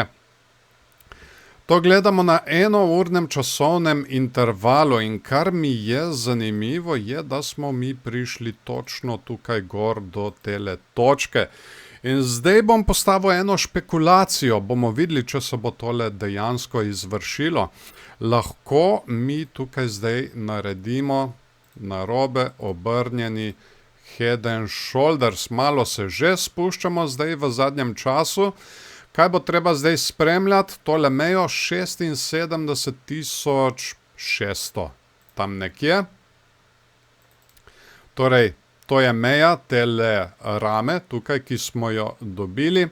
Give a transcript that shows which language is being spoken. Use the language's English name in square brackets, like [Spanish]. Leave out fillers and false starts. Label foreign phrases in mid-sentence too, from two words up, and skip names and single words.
[Slovenian] To gledamo na enournem časovnem intervalu in kar mi je zanimivo je, da smo mi prišli točno tukaj gor do tele točke. In zdaj bom postavil eno špekulacijo, bomo videli, če se bo tole dejansko izvršilo. Lahko mi tukaj zdaj naredimo narobe obrnjeni [English] head and shoulders. [Slovenian] Malo se že spuščamo zdaj v zadnjem času. Kaj bo treba zdaj spremljati? Tole mejo 76.600, tam nekje. Torej, to je meja tele rame, tukaj, ki smo jo dobili.